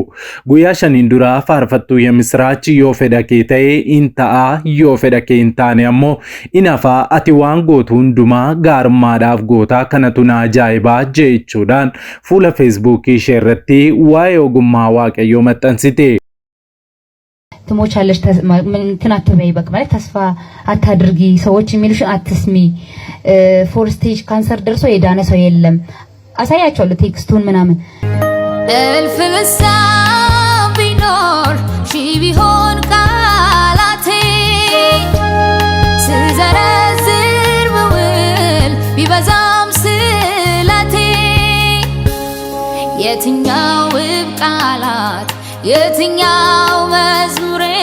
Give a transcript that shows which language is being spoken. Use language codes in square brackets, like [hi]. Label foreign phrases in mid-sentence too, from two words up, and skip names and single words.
[om] Guyyaa shaniin duraa faarfattuu የምስራች yoo fedha kee ta'e in ta'a yoo fedha kee hin taane ammoo in hafa ati waan gootu hundumaa gaarummaadhaaf gootaa kanatu na ajaa'ibaa jechuudhaan fuula feesbuukii ishee irratti waa'ee ogummaa Waaqayyoo maxxansite. [am] ትሞቻለሽ እንትን አትበይ በቃ ማለት ተስፋ አታድርጊ ሰዎች የሚሉሽን አትስሚ [en] four stage cancer [am] ደርሶ የዳነ ሰው የለም አሳያቸዋለሁ ቴክስቱን ምናምን እልፍ ልሳን ቢኖር ሺህ ቢሆን ቃላቴ ስዘረዝር ብውል ቢበዛም ስለቴ የትኛው ውብ ቃላት የትኛው መዝሙሬ